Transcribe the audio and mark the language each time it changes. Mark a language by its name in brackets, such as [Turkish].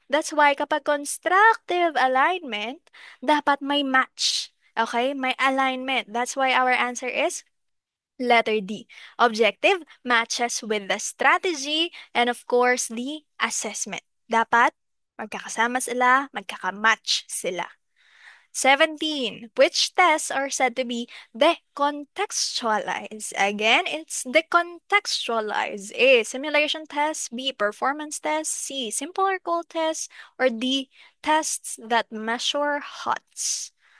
[English] That's why [Filipino] kapag [English] constructive alignment, [Filipino] dapat may [English] match. Okay? [Filipino] May [English] alignment. That's why our answer is letter D. Objective matches with the strategy and of course the assessment. [Filipino] Dapat magkakasama sila, magkakamatch sila. [English] 17. Which tests are said to be decontextualized? Again, it's decontextualized. A. Simulation tests. B. Performance tests. C. Simple or cold tests. Or D. Tests that measure HOTS.